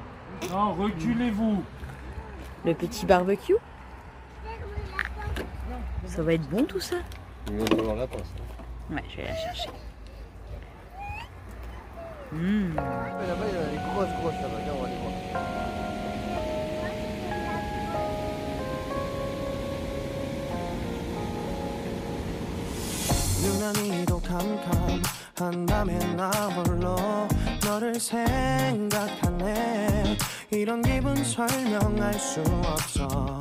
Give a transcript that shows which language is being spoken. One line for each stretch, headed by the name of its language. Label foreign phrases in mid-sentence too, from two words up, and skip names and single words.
French: Non, reculez-vous. Le petit barbecue. Ça va être bon tout ça? On va voir la pince. Ouais, je vais la chercher. Là-bas, il y a les grosses là-bas. Viens, on va aller voir.
Korean: 유난히도 캄캄한 밤에 나 홀로 너를 생각하네. 이런 기분 설명할 수 없어.